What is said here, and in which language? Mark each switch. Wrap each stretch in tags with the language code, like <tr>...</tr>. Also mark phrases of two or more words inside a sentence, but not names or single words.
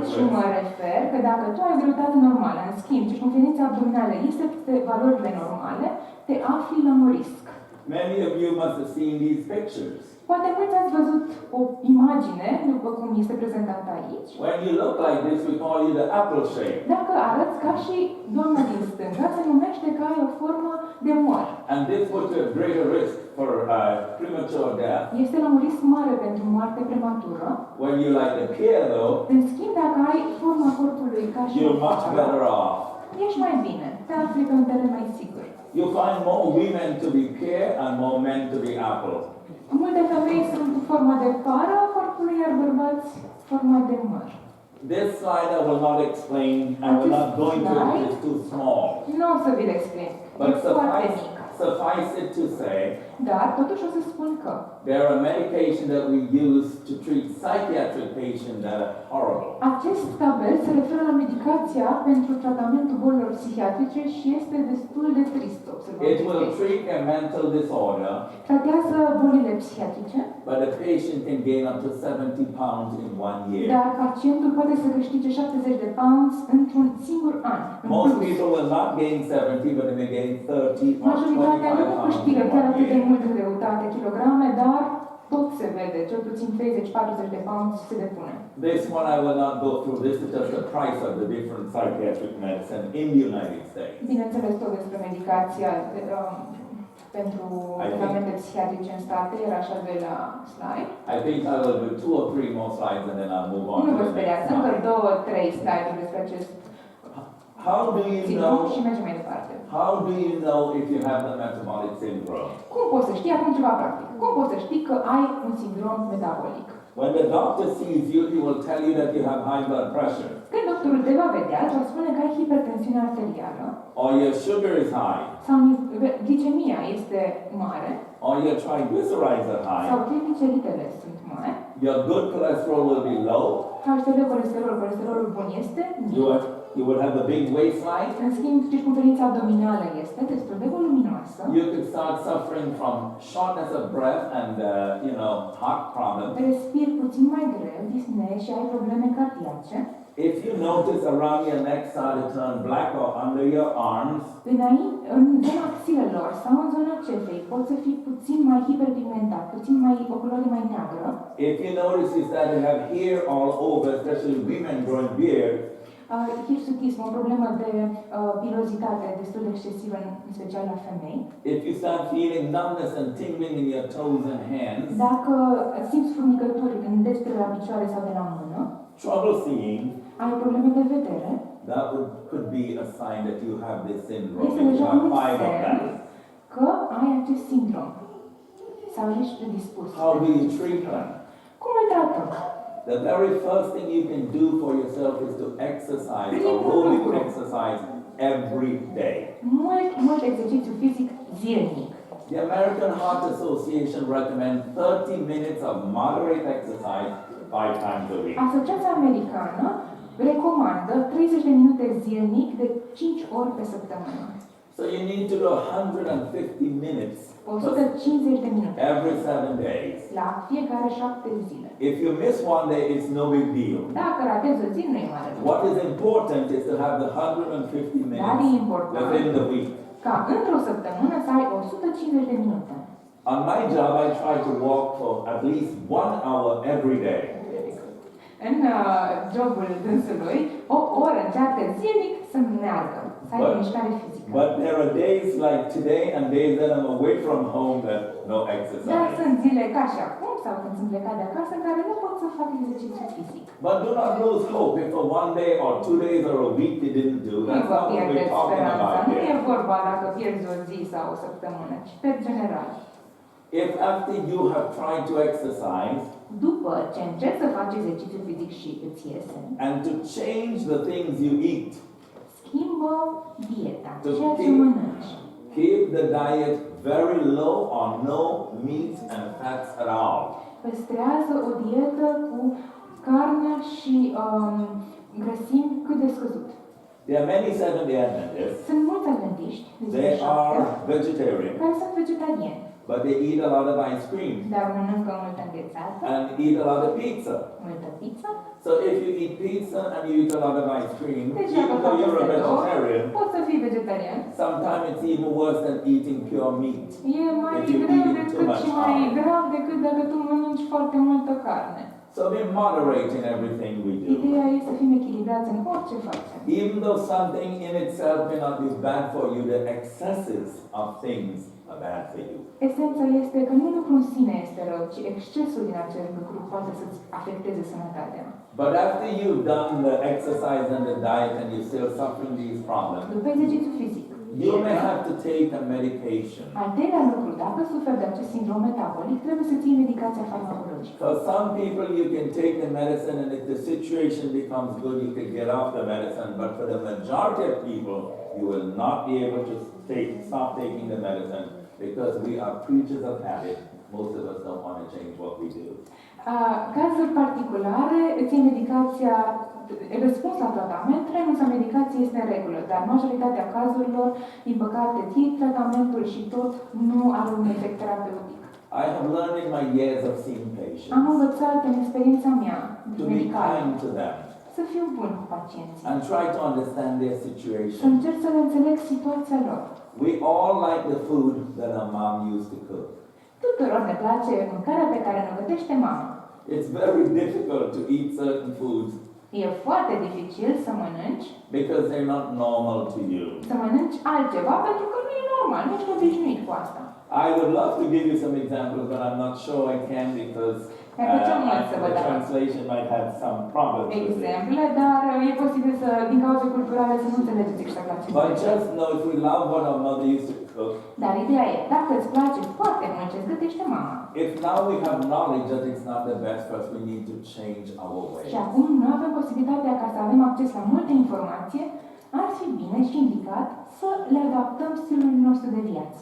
<ro>Aici mă risk. refer că dacă tu ai o greutate normală, în schimb, circumferința abdominală este pe valorile normale, te afli la un risc.</ro> <en>Many of you must have seen these pictures.</en> <ro>Poate mulți ați văzut o imagine, după cum este prezentată aici.</ro> <en>When you look like this, we call you the apple shape.</en> <ro>Dacă arăți ca și doamna din stânga, se numește că ai o formă de măr.</ro> <en>And this puts you at greater risk for premature death.</en> <ro>Este la un risc mare pentru moarte prematură.</ro> <en>When you like the pear though,</en> <ro>În schimb, dacă ai forma corpului ca și</ro> <en>you're much better off.</en> <ro>ești mai bine, te afli pe un teren mai sigur.</ro> <en>You find more women to be pear and more men to be apple.</en> <ro>Multe femei sunt cu forma de pară a corpului, iar bărbați forma de măr.</ro> <en>This slide I will not explain, I will not go into it, it's too small.</en> <ro>Nu o să vi-l explic,</ro> <en>But</en> <ro>e foarte mic.</ro> <en>suffice it to say,</en> <ro>Dar, totuși o să spun că</ro> <en>there are medications that we use to treat psychiatric patients that are horrible.</en> <ro>acest tabel se referă la medicația pentru tratamentul bolilor psihiatrice și este destul de trist să observăm</ro> <en>It</en> <ro>acest</ro> <en>will</en> <ro>lucru.</ro> <en>treat a mental disorder,</en> <ro>Tratează bolile psihiatrice,</ro> <en>but the patient can gain up to 70 pounds in 1 year.</en> <ro>dar pacientul poate să câștige 70 de pounds într-un singur an. În</ro> <en>Most</en> <ro>plus.</ro> <en>people will not gain 70, but they may gain 30 or</en> <ro>Majoritatea</ro> <en>25</en> <ro>nu</ro> <en>pounds</en> <ro>câștigă</ro> <en>in</en> <ro>chiar</ro> <en>1</en> <ro>atât de</ro> <en>year.</en> <ro>mult în greutate, kilograme, dar tot se vede, cel puțin 30-40 de pounds se depune.</ro> <en>This one I will not go through. This is just the price of the different psychiatric medicine in the United States.</en> <ro>Bineînțeles, tot despre medicația pentru tratamente psihiatrice în state, era așa de la slide.</ro> <en>I think I will do 2 or 3 more slides and then I'll move on</en> <ro>Nu</ro> <en>to</en> <ro>vă</ro> <en>the</en> <ro>speriați,</ro> <en>next</en> <ro>încă</ro> <en>slide.</en> <ro>2-3 slide-uri despre acest</ro> <en>How do you</en> <ro>sindrom</ro> <en>know?</en> <ro>și mergem mai departe.</ro> <en>How do you know if you have the metabolic syndrome?</en> <ro>Cum poți să știi, acum ceva practic, cum poți să știi că ai un sindrom metabolic?</ro> <en>When the doctor sees you, he will tell you that you have high blood pressure,</en> <ro>Când doctorul te va vedea, îți va spune că ai hipertensiune arterială,</ro> <en>or your sugar is high,</en> <ro>sau glicemia este mare,</ro> <en>or your triglycerides are</en> <ro>sau</ro> <en>high,</en> <ro>trigliceridele sunt mari,</ro> <en>your good cholesterol will be low,</en> <ro>colesterolul bun este mic.</ro> <en>you will have a big waistline.</en> <ro>În schimb, circumferința abdominală este destul de voluminoasă.</ro> <en>You could start suffering from shortness of breath and, heart problems.</en> <ro>Respiri puțin mai greu, disnei și ai probleme cardiace.</ro> <en>If you notice around your neck start to turn black or under your arms,</en> <ro>În zona axilelor sau în zona cefei poți să fii puțin mai hiperpigmentat, puțin mai o culoare mai neagră.</ro> <en>if you notice you start to have hair all over, especially women growing beard,</en> <ro>Hirsutism, o problemă de pilozitate destul de excesivă, în special la femei.</ro> <en>if you start feeling numbness and tingling in your toes and hands,</en> <ro>Dacă simți furnicături în degetele la picioare sau de la mână,</ro> <en>trouble seeing,</en> <ro>ai probleme de vedere,</ro> <en>that could be a sign that you have this syndrome.</en> <ro>este</ro> <en>If you</en> <ro>deja</ro> <en>have</en> <ro>un</ro> <en>5 of them.</en> <ro>semn că ai acest sindrom sau ești predispus.</ro> <en>How do you treat them?</en> <ro>Cum îl tratăm?</ro> <en>The very first thing you can do for yourself is to exercise, aerobic exercise every day.</en> <ro>Mult exercițiu fizic zilnic.</ro> <en>The American Heart Association recommends 30 minutes of moderate exercise 5 times a week.</en> <ro>Asociația Americană recomandă 30 de minute zilnic de 5 ori pe săptămână.</ro> <en>So you need to do 150 minutes</en> <ro>150 de minute</ro> <en>every 7 days.</en> <ro>la fiecare 7 zile.</ro> <en>If you miss one day, it's no big deal.</en> <ro>Dacă ratezi o zi, nu e mare lucru.</ro> <en>What is important is to have the 150</en> <ro>Dar e</ro> <en>minutes</en> <ro>important</ro> <en>within the week.</en> <ro>ca într-o săptămână să ai 150 de minute.</ro> <en>On my job, I try to walk for at least 1 hour every day.</en> <ro>În jobul dânsului, o oră încearcă zilnic să meargă, să aibă mișcare fizică.</ro> <en>But there are days like today and days that I'm away from home that no</en> <ro>Dar</ro> <en>exercise.</en> <ro>sunt zile ca și acum sau când sunt plecat de acasă în care nu pot să fac exercițiu fizic.</ro> <en>But do not lose hope if for 1 day or 2 days or a week you didn't do.</en> <ro>Nu</ro> <en>That's</en> <ro>vă</ro> <en>not what we're</en> <ro>pierdeți</ro> <en>talking</en> <ro>speranța,</ro> <en>about</en> <ro>nu e</ro> <en>here.</en> <ro>vorba dacă pierzi o zi sau o săptămână, ci pe general.</ro> <en>If after you have tried to exercise</en> <ro>După ce încerci să faci exercițiu fizic și îți iese,</ro> <en>and to change the things you eat,</en> <ro>schimbă dieta,</ro> <en>To</en> <ro>ceea ce</ro> <en>keep-</en> <ro>mănânci.</ro> <en>keep the diet very low or no meat and fats at all.</en> <ro>Păstrează o dietă cu carne și grăsimi cât de scăzut.</ro> <en>There are many Seventh-day Adventists.</en> <ro>Sunt mulți adventiști de ziua</ro> <en>They</en> <ro>șaptea</ro> <en>are vegetarian,</en> <ro>care sunt vegetariani,</ro> <en>but they eat a lot of ice cream</en> <ro>dar mănâncă multă înghețată,</ro> <en>and eat a lot of pizza.</en> <ro>multă pizza.</ro> <en>So if you eat pizza and you eat a lot of ice cream,</en> <ro>Deci dacă</ro> <en>even though</en> <ro>faci</ro> <en>you're a</en> <ro>astea două,</ro> <en>vegetarian,</en> <ro>poți să fii vegetarian.</ro> <en>sometimes it's even worse than eating pure meat.</en> <ro>E mai</ro> <en>If you</en> <ro>greu</ro> <en>eat too</en> <ro>decât</ro> <en>much</en> <ro>și mai</ro> <en>of it.</en> <ro>grav decât dacă tu mănânci foarte multă carne.</ro> <en>So we moderate in everything we do.</en> <ro>Ideea e să fim echilibrați în orice facem.</ro> <en>Even though something in itself may not be bad for you, the excesses of things are bad for you.</en> <ro>Esența este că nu lucrul în sine este rău, ci excesul din acel lucru poate să-ți afecteze sănătatea.</ro> <en>But after you've done the exercise and the diet and you're still suffering these problems,</en> <ro>După exercițiu fizic,</ro> <en>you may have to take a medication.</en> <ro>al treilea lucru, dacă suferi de acest sindrom metabolic, trebuie să ții medicația farmacologică.</ro> <en>For some people, you can take the medicine, and if the situation becomes good, you can get off the medicine. But for the majority of people, you will not be able to stop taking the medicine because we are creatures of habit. Most of us don't want to change what we do.</en> <ro>Cazuri particulare, îți iei medicația, răspuns la tratament, renunța medicației este în regulă, dar majoritatea cazurilor, din păcate, ții tratamentul și tot nu are un efect terapeutic.</ro> <en>I have learned in my years of seeing</en> <ro>Am</ro> <en>patients</en> <ro>învățat în experiența mea</ro> <en>to be</en> <ro>medicală</ro> <en>kind to them</en> <ro>să fiu bun cu pacienții,</ro> <en>and try to understand their</en> <ro>să</ro> <en>situation.</en> <ro>încerc să le înțeleg situația lor.</ro> <en>We all like the food that our mom used to cook.</en> <ro>Tuturor ne place mâncarea pe care ne gătește mama.</ro> <en>It's very difficult to eat certain foods</en> <ro>E foarte dificil să mănânci,</ro> <en>because they're not normal to you.</en> <ro>să mănânci altceva pentru că nu e normal, nu ești obișnuit cu asta.</ro> <en>I would love to give you some examples, but I'm not sure I can because the translation might have some problems with it.</en> <ro>Exemple, dar e posibil să, din cauze culturale, să nu înțelegeți exact la ce</ro> <en>But</en> <ro>zice.</ro> <en>just know if we love what our mother used to cook,</en> <ro>Dar ideea e, dacă îți place foarte mult ce-ți gătește mama,</ro> <en>if now we have knowledge that it's not the best for us, we need to change our ways.</en> <ro>și acum nu avem posibilitatea ca să avem acces la multă informație, ar fi bine și indicat să le adaptăm stilul nostru de viață.</ro>